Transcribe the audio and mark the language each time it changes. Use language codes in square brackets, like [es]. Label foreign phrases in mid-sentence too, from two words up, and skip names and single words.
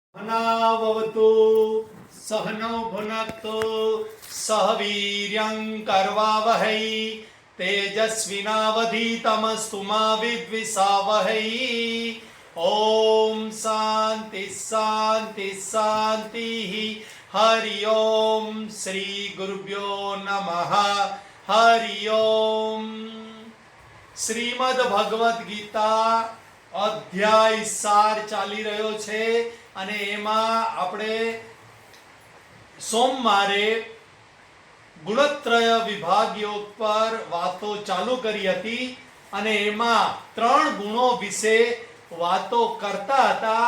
[sa] सहनाववतु सहनौ भुनक्तु सह वीर्यं करवावहै तेजस्विनावधीतमस्तु मा विद्विषावहै। ओम शांति शांति शांति। हरि ओम श्री गुरुभ्यो नमः। हरि ओम। [gu] શ્રીમદ ભગવદ્ ગીતા અધ્યાય 4 ચાલી રહ્યો છે અને એમાં આપણે સોમવારે ગુણત્રય વિભાગ યોગ પર વાતો ચાલુ કરી હતી અને એમાં 3 ગુણો વિશે વાતો કરતા હતા.